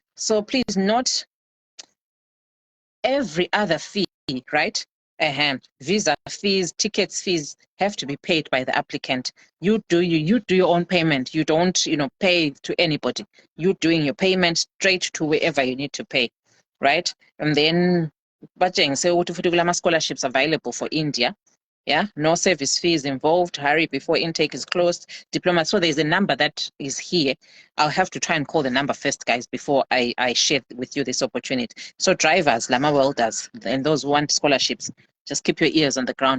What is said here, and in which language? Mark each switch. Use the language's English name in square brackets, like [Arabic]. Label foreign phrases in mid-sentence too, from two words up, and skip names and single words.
[English] So please note every other fee, right? Visa fees, tickets fees have to be paid by the applicant. You do your own payment. You don't, pay to anybody. You doing your payment straight to wherever you need to pay, right? And then, [North Ndebele] batshengise ukuthi futhi kulama [English] scholarships available for [North Ndebele] India. [English] Yeah, no service fees involved. Hurry before intake is closed. Diploma. So there's a number that is here. I'll have to try and call the number first, guys, before I share with you this opportunity. So drivers, lama welders, and those who want scholarships, just keep your ears on the ground.